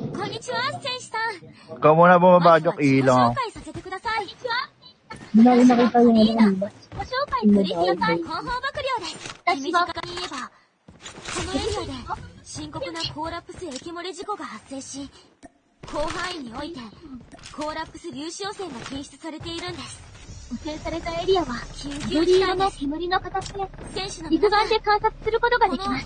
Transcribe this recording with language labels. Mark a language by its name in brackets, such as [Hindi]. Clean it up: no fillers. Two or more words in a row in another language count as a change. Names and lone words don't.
[Filipino] Ikaw muna bumaba, Jok. Ilang ako. Hindi namin nakita yung ano kanina. [Japanese] 私は言えば、このエリアで深刻なコーラップス液漏れ事故が発生し、広範囲においてコーラップス粒子汚染が検出されているんです。汚染されたエリアは緑色の煙の形で肉眼で観察することができます。